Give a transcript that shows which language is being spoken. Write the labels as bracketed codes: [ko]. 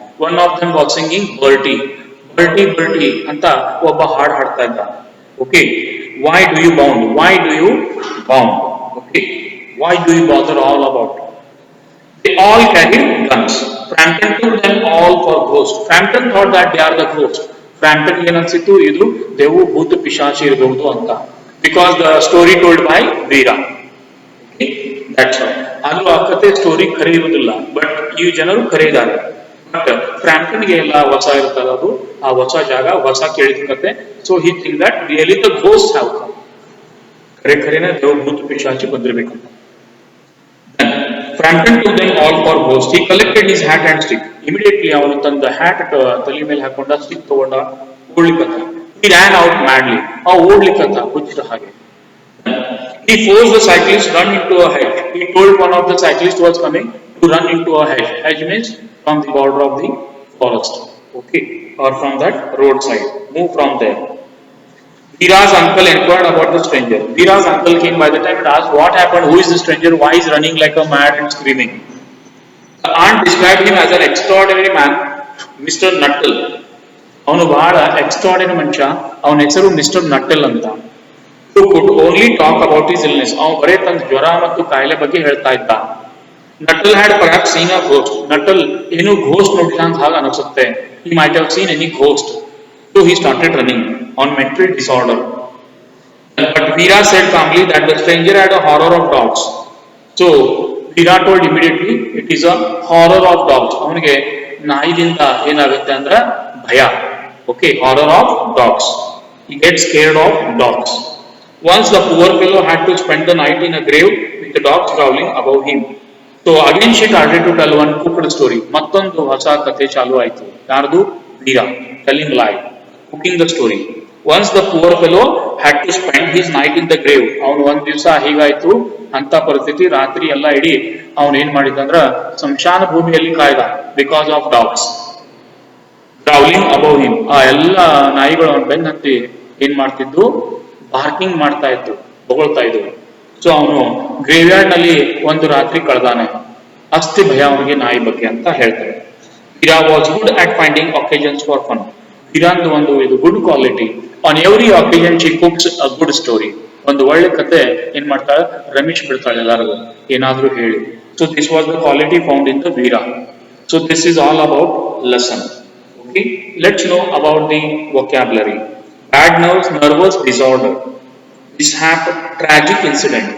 [en] One of them was singing Bertie, Bertie, Bertie [kn] ಅಂತ ಒಬ್ಬ ಹಾಡು ಹಾಡ್ತಾ ಇದ್ದ. [en] Okay, why do you bound? Why do you bound? Okay, why do you bother all about? They all carried guns. Frampton took them all for ghosts. Frampton thought that they are the ghosts. [kn] Frampton ಏನನ್ಸಿತ್ತು ಇದು ದೇವು ಭೂತ ಪಿಶಾಚಿ ಇರಬಹುದು ಅಂತ. [en] Because the story told by Veera. Okay, that's all. [kn] ಆದ್ರೂ ಆ ಕತೆ story ಖರೆ ಇರುವುದಿಲ್ಲ, ಬಟ್ ಈ ಜನರು ಖರೆ ಇದ್ದಾರೆ. ಬಟ್ ಫ್ರಾಂಕ್ಲಿನ್ಗೆ ಎಲ್ಲ ಹೊಸ ಇರ್ತದೆ, ಅದು ಆ ಹೊಸ ಜಾಗ ಹೊಸ ಕೇಳಿದ ಕತೆ. [en] So he think that really the ghost have come. [kn] ಖರೆ ಖರೇನೆ ದೇವ್ ಭೂತ ಪಿಶಾಚಿ ಬಂದಿರ್ಬೇಕಂತ. [en] Frampton took them all for ghosts. He collected his hat and stick. [kn] Immediately ಅವನು ತಂದ ಹ್ಯಾಟ್ ತಲೆ ಮೇಲೆ ಹಾಕೊಂಡ, ಸ್ಟಿಕ್ ತಗೊಂಡ, ಓಡ್ಲಿಕ್ಕತ್ತ. [en] He ran out madly. [kn] ಓಡ್ಲಿಕ್ಕತ್ತ ಹುಚ್ಚಿದ ಹಾಗೆ. [en] He forced the cyclist to run into a hedge. He told one of the cyclists who was coming to run into a hedge. Hedge means from the border of the forest. Okay, or from that roadside. Move from there. Veera's uncle inquired about the stranger. Veera's uncle came by the time and asked, what happened? Who is the stranger? Why is running like a mad and screaming? The aunt described him as an extraordinary man, Mr. Nuttel. [kn] ಅವನು ಬಹಳ extraordinary ಮನುಷ್ಯ. ಅವನ ಹೆಸರು mister ನಟ್ಟಲ್ ಅಂತ. [en] Who could only talk about his illness. [kn] ಅವನು ಬರೇ ತನ್ನ ಜ್ವರ ಮತ್ತು ಕಾಯಿಲೆ ಬಗ್ಗೆ ಹೇಳ್ತಾ ಇದ್ದ. [en] Nuttel had perhaps seen a ghost. [kn] Nuttel ಏನು ಘೋಸ್ಟ್ ನೋಡಿಲ್ಲ ಅಂತ ಹಾಗೆ ಅನಿಸುತ್ತೆ. [en] He might have seen any ghost. So he started running on mental disorder. But Veera said calmly that the stranger had a horror of dogs. So Veera told immediately it is a horror of dogs. [kn] ಅವನಿಗೆ ನಾಯಿಗಿಂತ ಏನಾಗುತ್ತೆ ಅಂದ್ರೆ ಭಯ. [en] Okay, horror of dogs. He gets scared of dogs. Once the poor fellow had to spend the night in a grave with the dogs growling above him. So again she started to tell one cooked story. [kn] ಮತ್ತೊಂದು ಹೊಸ ಕಥೆ ಚಾಲು ಆಯಿತು. ಯಾರ್ದು? [en] Veera telling lie, cooking the story. Once the poor fellow had to spend his night in the grave. [kn] ಅವನು ಒಂದ್ ದಿವಸ ಹೀಗಾಯ್ತು ಅಂತ ಪರಿಸ್ಥಿತಿ, ರಾತ್ರಿ ಎಲ್ಲ ಇಡೀ ಅವನು ಏನ್ ಮಾಡಿದಂದ್ರ ಸಂಶಾನ ಭೂಮಿಯಲ್ಲಿ ಕಾಯ್ದ. [en] Because of dogs growling above him. [kn] ಆ ಎಲ್ಲ ನಾಯಿಗಳು ಅವನ ಬೆನ್ನ ಹತ್ತಿ ಏನ್ ಮಾಡ್ತಿದ್ದು? ಬಾರ್ಕಿಂಗ್ ಮಾಡ್ತಾ ಇತ್ತು, ಬೊಗಳ್ತಾ ಇದ್ವು. ಸೊ ಅವನು ಗ್ರೇವ್ಯಾರ್ಡ್ ನಲ್ಲಿ ಒಂದು ರಾತ್ರಿ ಕಳೆದಾನೆ. ಅಸ್ತಿ ಭಯ ಅವನಿಗೆ ನಾಯಿ ಬಗ್ಗೆ ಅಂತ ಹೇಳ್ತಾರೆ. [en] Veera was good at finding occasions for fun. [kn] Veeranದು ಒಂದು ಇದು good quality. [en] On every occasion she cooks a good story. [kn] ಒಂದು ಒಳ್ಳೆ ಕತೆ ಏನ್ ಮಾಡ್ತಾಳೆ? ರಮೇಶ್ ಬಿಡ್ತಾಳೆ ಎಲ್ಲರಿಗೂ ಏನಾದ್ರೂ ಹೇಳಿ. [en] So this was the quality found in the Veera. So this is all about lesson. Okay, let's know about the vocabulary. Bad nerves, nervous disorder. Mishap, tragic incident.